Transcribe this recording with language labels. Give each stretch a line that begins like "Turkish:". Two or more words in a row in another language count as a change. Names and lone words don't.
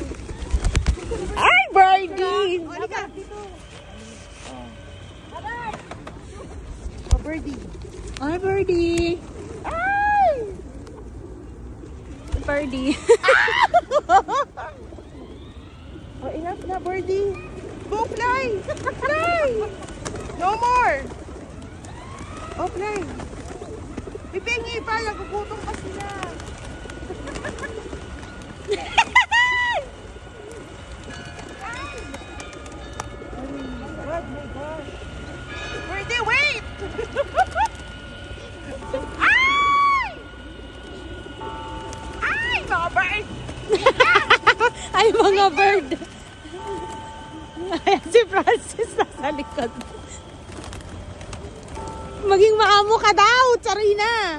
Filipino: Ay, birdie! O, halika, dito.
English: Oh, birdie. Hi, birdie. Ay! Birdie.
Filipino: Oh, enough na, birdie.
English: Go fly! Fly! No more! Oh, fly.
Filipino: Pipingi pa, nagugutom pa sila.
English: God, my gosh. Birdie, wait! Ay!
Filipino: Ay, mga bird! Ay, mga bird. Ayan si Francis nasa likod. Maging maamo ka daw, Charina.